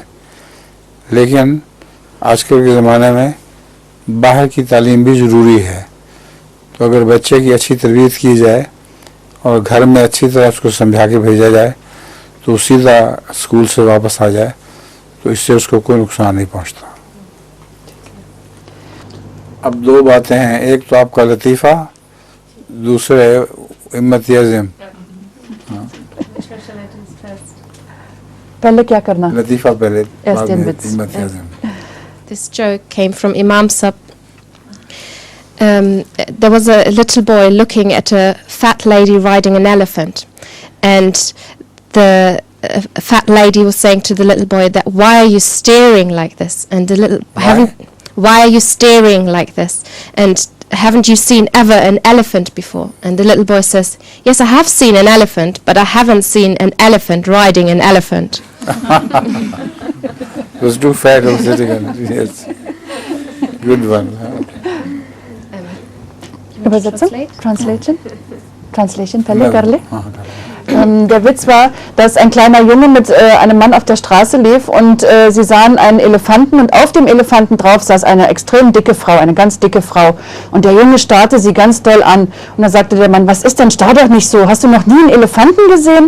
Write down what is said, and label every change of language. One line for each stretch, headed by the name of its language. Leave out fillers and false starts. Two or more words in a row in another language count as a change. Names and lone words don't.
Hindi: लेकिन आजकल के ज़माने में बाहर की तालीम भी ज़रूरी है, तो अगर बच्चे की अच्छी तरबियत की जाए और घर में अच्छी तरह उसको समझा के भेजा जाए तो सीधा स्कूल से वापस आ जाए तो इससे उसको कोई नुकसान नहीं पहुंचता। अब दो बातें हैं, एक तो आपका लतीफ़ा, दूसरे हिम्मत अज़म। पहले क्या करना? लतीफ़ा पहले,
German: Erst den Witz.
Hindi: हिम्मत अज़म।
English: This joke came from Imam Sab. There was a little boy looking at a fat lady riding an elephant, and the fat lady was saying to the little boy that, "Why are you staring like this?" And the little why are you staring like this? And haven't you seen ever an elephant before? And the little boy says, "Yes, I have seen an elephant, but I haven't seen an elephant riding an elephant." It was too fat or sitting on it. Yes, good one.
Hindi: Übersetzung? Translation पहले कर ले? हाँ,
German: Der Witz war, dass ein kleiner Junge mit einem Mann auf der Straße lief und sie sahen einen Elefanten und auf dem Elefanten drauf saß eine extrem dicke Frau, eine ganz dicke Frau. Und der Junge starrte sie ganz doll an und da sagte der Mann, was ist denn, starr doch nicht so, hast du noch nie einen Elefanten gesehen?